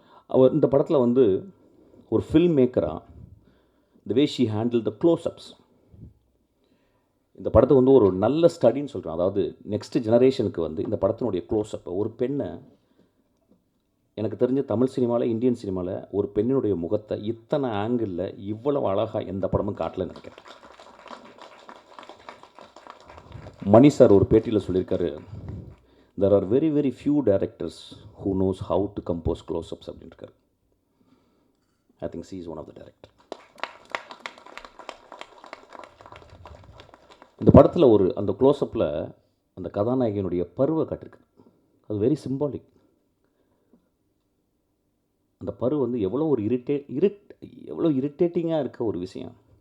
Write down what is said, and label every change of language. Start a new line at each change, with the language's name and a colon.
Tamil: அவர் இந்த படத்தில் வந்து ஒரு film மேக்கராக
English: the way she handle the close ups,
Tamil: இந்த படத்தை வந்து ஒரு நல்ல ஸ்டடின்னு சொல்கிறேன். அதாவது நெக்ஸ்ட் ஜெனரேஷனுக்கு வந்து இந்த படத்தினுடைய க்ளோஸ்அப், ஒரு பெண்ணை, எனக்கு தெரிஞ்ச தமிழ் சினிமாவில் இந்தியன் சினிமாவில் ஒரு பெண்ணினுடைய முகத்தை இத்தனை ஆங்கிளில் இவ்வளவு அழகாக எந்த படமும் காட்டலன்னு நினைக்கிறேன். மணி சார் ஒரு பேட்டியில் சொல்லியிருக்காரு,
English: there are very very few directors who knows how to compose close-ups
Tamil: அப்படின்ட்டு.
English: I think she is one of the director.
Tamil: இந்த படத்தில் ஒரு அந்த க்ளோஸ்அப்பில் அந்த கதாநாயகனுடைய பருவை காட்டிருக்கு. அது வெரி சிம்பாலிக். அந்த பரு வந்து எவ்வளோ ஒரு எவ்வளோ இரிட்டேட்டிங்காக இருக்க ஒரு விஷயம்.